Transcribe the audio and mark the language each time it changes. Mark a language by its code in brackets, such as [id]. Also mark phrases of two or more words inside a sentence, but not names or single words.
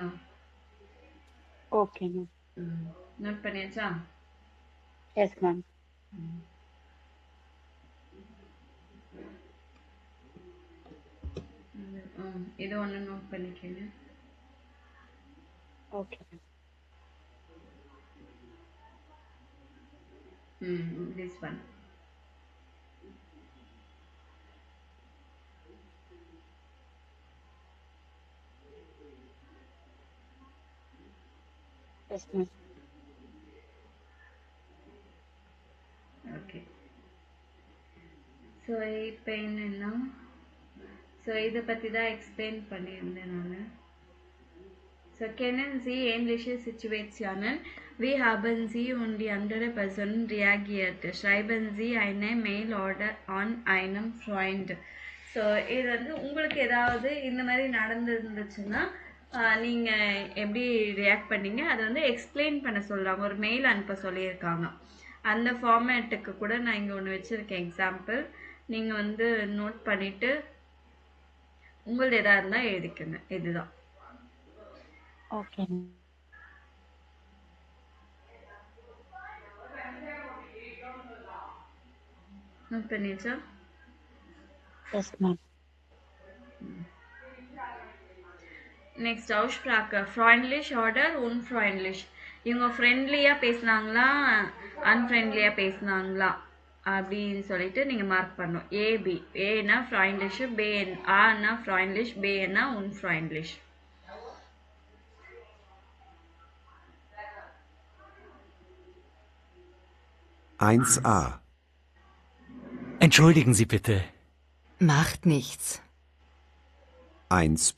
[en] Okay ma'am. [ta] நோட் பண்ணியாச்சா? [en] Yes ma'am. [ta] இது ஒன்று நோட் பண்ணிக்கோங்க. [en] Okay ma'am. this one. Yes ma'am. ஓகே. [ta] ஸோ இப்போ என்னன்னா, ஸோ இதை பற்றி தான் எக்ஸ்பிளைன் பண்ணியிருந்தேன் நான். [de] So kennen Sie ähnliche Situationen? Wie haben Sie und die andere Person reagiert? Schreiben Sie eine Mail oder an einem Freund. [ta] ஸோ இது வந்து உங்களுக்கு ஏதாவது இந்த மாதிரி நடந்துருந்துச்சுன்னா நீங்கள் எப்படி ரியாக்ட் பண்ணீங்க அதை வந்து எக்ஸ்பிளைன் பண்ண சொல்கிறாங்க. ஒரு மெயில் அனுப்ப சொல்லியிருக்காங்க. அந்த ஃபார்மேட்டுக்கு கூட நான் இங்கே ஒன்று வச்சுருக்கேன் எக்ஸாம்பிள். நீங்கள் வந்து நோட் பண்ணிவிட்டு உங்களது எதாக இருந்தால் எழுதிக்கோங்க. இதுதான். [en] Okay ma'am. [ta] நோட் பண்ணியாச்சா? [en] Yes ma'am. [de] நெக்ஸ்ட் Aussprache. Freundlich oder unfreundlich? [ta] இவங்க ஃப்ரெண்ட்லியாக பேசுனாங்களா அன்ஃப்ரெண்ட்லியாக பேசுனாங்களா அப்படின்னு சொல்லிட்டு நீங்கள் மார்க் பண்ணணும். ஏபி. ஏன்னா ஃப்ரெண்ட்லிஷ், ஆனா ஃப்ரெண்ட்லிஷ், பேனா unfreundlich. [de] (1a). Entschuldigen Sie bitte. Macht nichts. 1b.